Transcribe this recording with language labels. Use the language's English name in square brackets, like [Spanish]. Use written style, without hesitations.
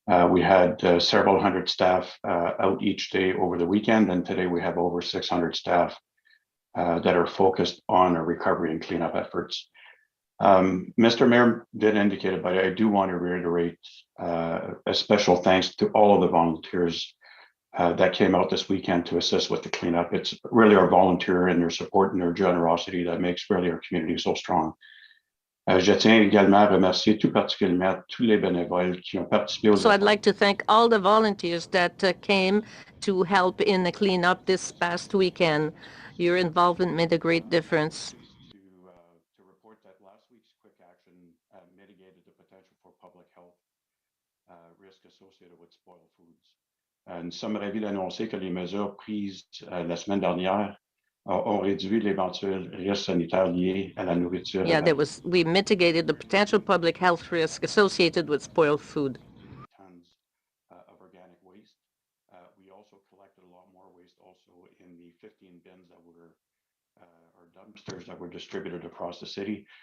[English] We had several hundred staff out each day over the weekend, and today we have over 600 staff that are focused on our recovery and cleanup efforts. Mr. Mayor did indicate it, but I do want to reiterate a special thanks to all of the volunteers that came out this weekend to assist with the cleanup. It's really our volunteer and their support and their generosity that makes really our community so strong. [French] Je tiens également à remercier tout particulièrement tous les bénévoles qui ont participé aux. [English] So I'd like to thank all the volunteers that came to help in the cleanup this past weekend. Your involvement made a great difference. To report that last week's quick action mitigated the potential for public health risk associated with spoiled foods. [French] Nous sommes ravis d'annoncer que les mesures prises la semaine dernière ont réduit l'éventuel risque sanitaire lié à la nourriture. [English] Yeah, we mitigated the potential public health risk associated with spoiled food. Tons of organic waste. We also collected a lot more waste also in the 15 bins that were or dumpsters that were distributed across the city.